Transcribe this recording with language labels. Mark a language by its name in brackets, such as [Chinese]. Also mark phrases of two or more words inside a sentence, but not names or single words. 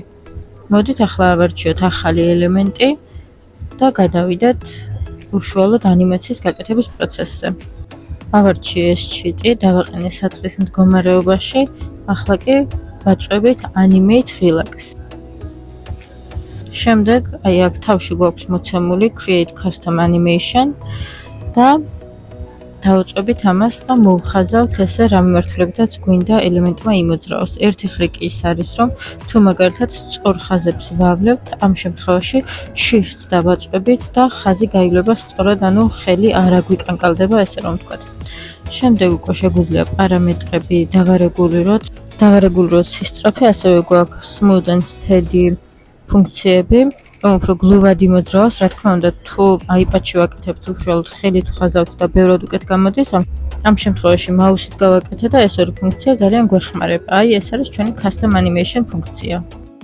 [Georgian] მოდით ახლა ავარჩიოთ ახალი ელემენტი და გადავიდეთ უშუალოდ ანიმაციის გაკეთების პროცესზე. ავარჩიე ეს ჩიტი, დავაყენე საწყის მდგომარეობაში, ახლა კი ვაწვევით [English] animate relax. [Georgian] შემდეგ აქ თავში გვაქვს მოცემული [English] create custom animation [Georgian] და დავუწყებით ამას და მოვხაზავთ ესე რა მიმართულებითაც გვინდა ელემენტმა იმოძრაოს. ერთი ხრიკი ის არის, რომ თუ მაგალითად სწორ ხაზებს ვავლევთ, ამ შემთხვევაში shift-ს დავაწვევით და ხაზი გაივლება სწორად, ანუ ხელი არ აგვიკანკალდება, ესე რომ ვთქვათ. შემდეგ უკვე შეგვიძლია პარამეტრები დავარეგულიროთ სისწრაფე, ასევე გვაქვს [English] smooth and steady [Georgian] ფუნქციები, რომ უფრო გლუვად იმოძრაოს. რა თქმა უნდა, თუ iPad-ში ვაკეთებთ უშუალოდ ხელით ვხაზავთ და ბევრად უკეთ გამოდის, ამ შემთხვევაში მაუსით გავაკეთე და ეს ორი ფუნქცია ძალიან გვეხმარება. ეს არის ჩვენი [English] custom animation [Georgian] ფუნქცია.